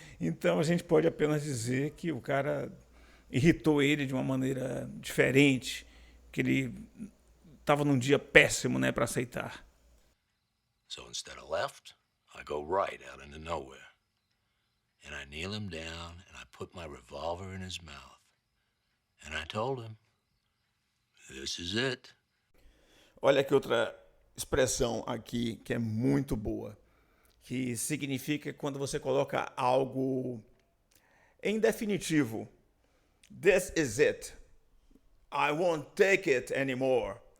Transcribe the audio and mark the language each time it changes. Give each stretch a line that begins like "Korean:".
Portuguese: Então, a gente pode apenas dizer que o cara irritou ele de uma maneira diferente, que ele estava num dia péssimo, né, para aceitar.
English: So instead of left, I go right out into nowhere. And I kneel him down and I put my revolver in his mouth. And I told him, this is it.
Portuguese: Olha que outra expressão aqui que é muito boa, que significa quando você coloca algo em definitivo.
English: This is it. I won't take it anymore.